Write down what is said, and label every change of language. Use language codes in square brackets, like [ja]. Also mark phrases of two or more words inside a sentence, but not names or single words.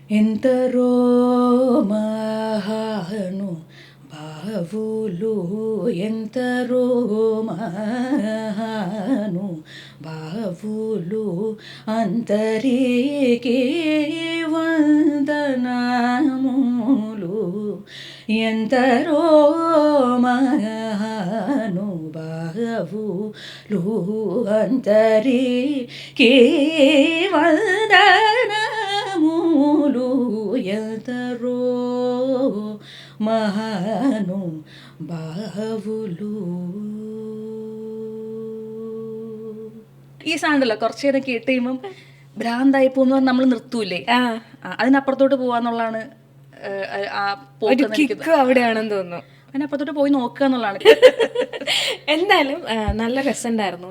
[te] ఎంతరో మహాను బావులు ఎంతరో మహాను బావులు అంతరికి వందనములు ఎంతరో మహాను బావులు అంతరికి వందనములు ఎంతరో మహాను బావులు. [ml] ഈ സാധനമല്ലോ കുറച്ച് നേരം കേട്ട് കഴിയുമ്പം ഭ്രാന്തായി പോകുന്ന നമ്മൾ നിർത്തൂലേ, അതിനപ്പുറത്തോട്ട് പോവാന്നുള്ളതാണ് ആ പോക്ക് അവിടെയാണെന്ന് തോന്നുന്നു. അതിനപ്പുറത്തോട്ട് പോയി നോക്കുക എന്നുള്ളതാണ്. എന്തായാലും നല്ല രസമുണ്ടായിരുന്നു.